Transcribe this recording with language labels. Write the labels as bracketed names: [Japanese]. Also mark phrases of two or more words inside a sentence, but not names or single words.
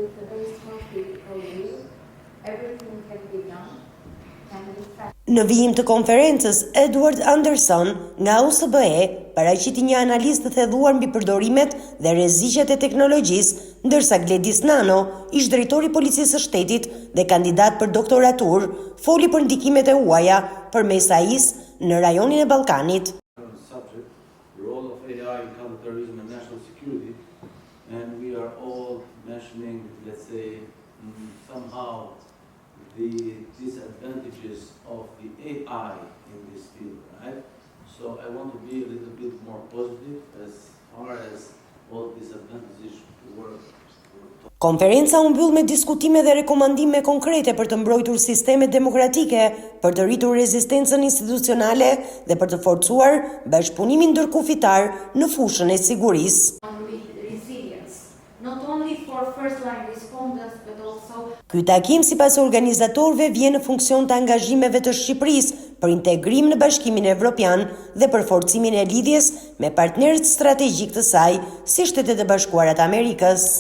[Albanian] Në vijim të konferencës, Edward Anderson nga OSBE paraqiti një analizë të thellëuar mbi përdorimet dhe rreziqet e teknologjisë, ndërsa Gledys Nano, ish drejtori i Policisë së Shtetit dhe kandidat për doktoratur, foli për ndikimet e huaja përmes AI-së në rajonin e Ballkanit. [English] The disadvantages of the AI in this field, right? So I want to be a little bit more positive as far as all disadvantages work. [Albanian] Konferenca u mbyll me diskutime dhe rekomandime konkrete për të mbrojtur sistemet demokratike, për të rritur rezistencën institucionale dhe për të forcuar bashkëpunimin ndërkufitar në fushën e sigurisë. Ky takim, sipas organizatorëve, vjen në funksion të angazhimeve të Shqipërisë për integrim në Bashkimin Evropian dhe për forcimin e lidhjes me partnerët strategjik të saj, si Shtetet e Bashkuara të Amerikës.